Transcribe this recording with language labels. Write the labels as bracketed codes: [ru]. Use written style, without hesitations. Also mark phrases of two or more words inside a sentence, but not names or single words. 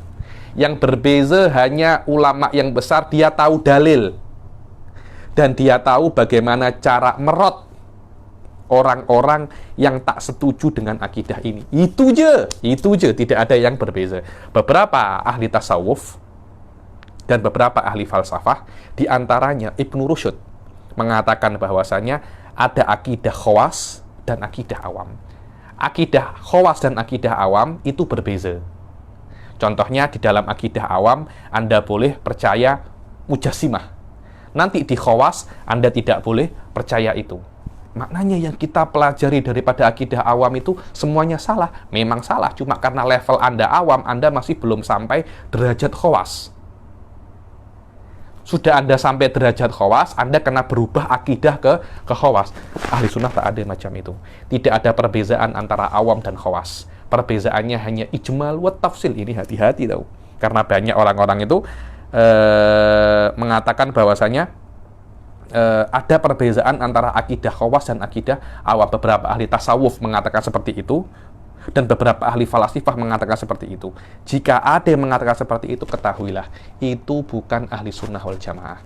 [ms] Yang berbeza hanya ulama yang besar, dia tahu dalil. Dan dia tahu bagaimana cara merot orang-orang yang tak setuju dengan akidah ini. Itu je, tidak ada yang berbeza. Beberapa ahli tasawuf dan beberapa ahli falsafah, diantaranya Ibnu Rusyd, mengatakan bahwasanya ada akidah khawas dan akidah awam. Akidah khawas dan akidah awam itu berbeza. Contohnya di dalam akidah awam, Anda boleh percaya mujassimah. Nanti di khawas, Anda tidak boleh percaya itu. Maknanya yang kita pelajari daripada akidah awam itu semuanya salah. Memang salah, cuma karena level Anda awam, Anda masih belum sampai derajat khawas. Sudah Anda sampai derajat khawas, Anda kena berubah akidah ke khawas. Ahli sunnah tak ada macam itu. Tidak ada perbezaan antara awam dan khawas. Perbezaannya hanya [ar] إجمال وتفصيل. [ms] Ini hati-hati tahu. Karena banyak orang-orang itu mengatakan bahwasanya ada perbezaan antara akidah khawas dan akidah awam. Beberapa ahli tasawuf mengatakan seperti itu, dan beberapa ahli falasifah mengatakan seperti itu. Jika ada yang mengatakan seperti itu, ketahuilah, itu bukan ahli sunnah wal jamaah.